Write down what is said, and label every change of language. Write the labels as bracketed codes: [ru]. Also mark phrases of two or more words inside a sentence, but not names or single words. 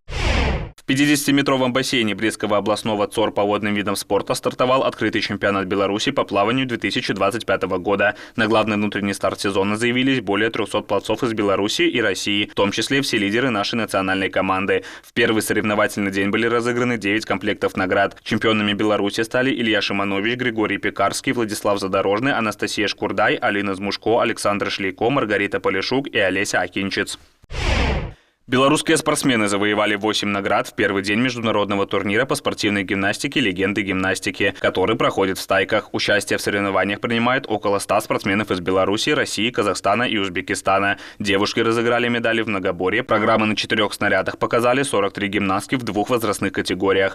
[ru] В 50-метровом бассейне Брестского областного ЦОР по водным видам спорта стартовал открытый чемпионат Беларуси по плаванию 2025 года. На главный внутренний старт сезона заявились более 300 пловцов из Беларуси и России, в том числе все лидеры нашей национальной команды. В первый соревновательный день были разыграны 9 комплектов наград. Чемпионами Беларуси стали Илья Шиманович, Григорий Пекарский, Владислав Задорожный, Анастасия Шкурдай, Алина Змушко, Александр Шлейко, Маргарита Полишук и Олеся Акинчиц. Белорусские спортсмены завоевали 8 наград в первый день международного турнира по спортивной гимнастике «Легенды гимнастики», который проходит в Стайках. Участие в соревнованиях принимает около 100 спортсменов из Беларуси, России, Казахстана и Узбекистана. Девушки разыграли медали в многоборье. Программы на 4 снарядах показали 43 гимнастки в 2 возрастных категориях.